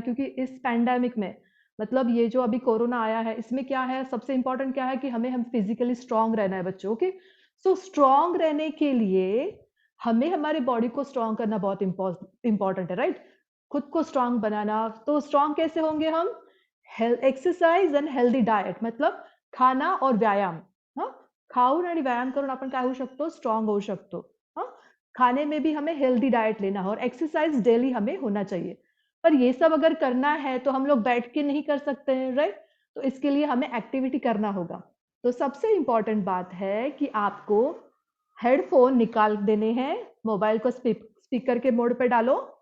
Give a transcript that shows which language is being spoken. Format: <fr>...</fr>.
<hi>क्योंकि इस पैंडेमिक में, मतलब ये जो अभी कोरोना आया है, इसमें क्या है, सबसे इंपॉर्टेंट क्या है कि हम फिजिकली स्ट्रांग रहना है बच्चों। ओके, सो स्ट्रांग रहने के लिए हमें हमारे बॉडी को स्ट्रांग करना बहुत इंपॉर्टेंट है, राइट? खुद को स्ट्रांग बनाना। तो स्ट्रांग कैसे होंगे हम? एक्सरसाइज एंड हेल्दी डाएट, मतलब खाना और व्यायाम।</hi> <mr>हाँ, खाऊन आणि व्यायाम करून आपण काय होऊ शकतो? स्ट्रांग होऊ शकतो।</mr> <hi>हाँ, खाने में भी हमें हेल्दी डाइट लेना है और एक्सरसाइज डेली हमें होना चाहिए। पर ये सब अगर करना है तो हम लोग बैठ के नहीं कर सकते हैं, राइट? तो इसके लिए हमें एक्टिविटी करना होगा। तो सबसे इंपॉर्टेंट बात है कि आपको हेडफोन निकाल देने हैं, मोबाइल को स्पीकर के मोड पे डालो।</hi>